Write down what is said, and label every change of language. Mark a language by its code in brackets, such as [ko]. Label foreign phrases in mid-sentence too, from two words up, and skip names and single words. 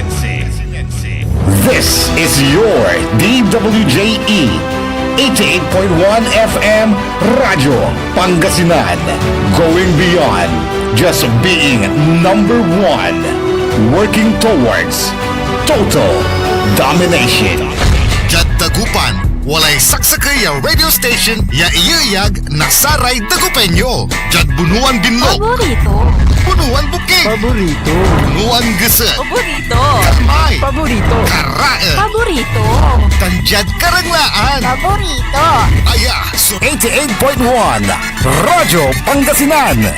[en] This is your DWJE 88.1 FM Radio Pangasinan, going beyond just being number one, working towards total domination. [pag] Jad Dagupan, walay saksakay ya radio station ya iyayag nasaray Dagupenyo. Jad bunuan binlog, Paborito. bunuan bukid, Paborito. bunuan gese, Paborito. kamay, Paborito. karae, Paborito. tanjad karanglaan. Paborito. Aya, so 88.1 Radyo Pangasinan.